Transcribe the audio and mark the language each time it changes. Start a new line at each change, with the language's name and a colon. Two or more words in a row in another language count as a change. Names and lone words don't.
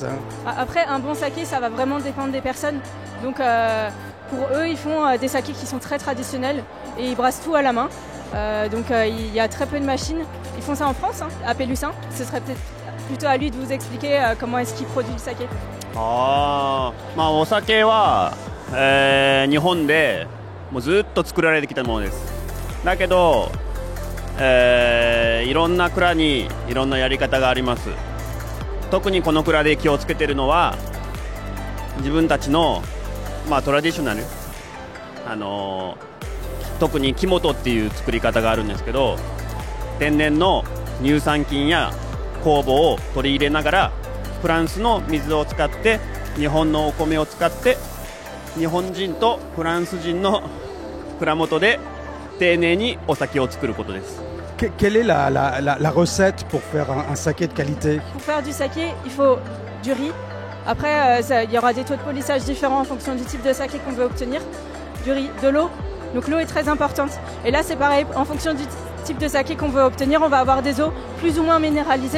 French: Après un bon saké, ça va vraiment dépendre des personnes. Donc pour eux, ils font des sakés qui sont très traditionnels et ils brassent tout à la main. Il y a très peu de machines. Ils font ça en France, à Pélussin. Ce serait peut-être plutôt à lui de vous expliquer comment est-ce qu'il produit le saké.
Japanese: お酒は、日本でもうずっと作られてきたものです。だけど、いろんな蔵にいろんなやり方があります。特にこの蔵で気をつけてるのは自分たちの、トラディショナル、特に木本っていう作り方があるんですけど、天然の乳酸菌や酵母を取り入れながらフランスの水を使って日本のお米を使って日本人とフランス人の蔵元で丁寧にお酒を作ることです。
French: Quelle est la recette pour faire un saké de qualité? Pour faire du saké, il faut du riz. Après, il y aura des taux de polissage différents en fonction du type de saké qu'on veut obtenir. Du riz, de l'eau. Donc l'eau est très importante. Et là, c'est pareil, en fonction du type de saké qu'on veut obtenir, on va avoir des eaux plus ou moins minéralisées.